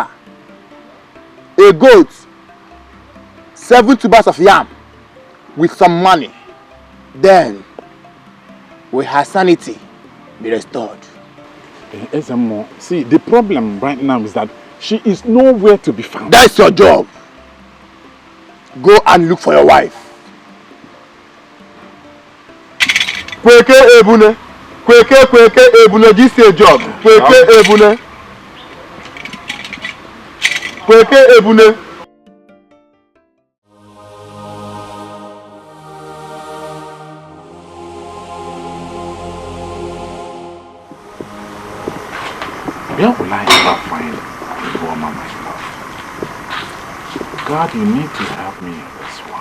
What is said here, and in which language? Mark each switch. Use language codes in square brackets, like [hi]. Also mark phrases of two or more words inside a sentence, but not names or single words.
[en] A goat, 7 tubers of yam with some money. Then, will her sanity be restored? See, the problem right now is that she is nowhere to be found. That's your job. Go and look for your wife. [ig] Kweke ebune. Kweke ebune. [en] This is your job. [ig] Kweke ebune. Kweke ebune. [en] Where will I ever find a woman, my love? God, you need to help me in this one.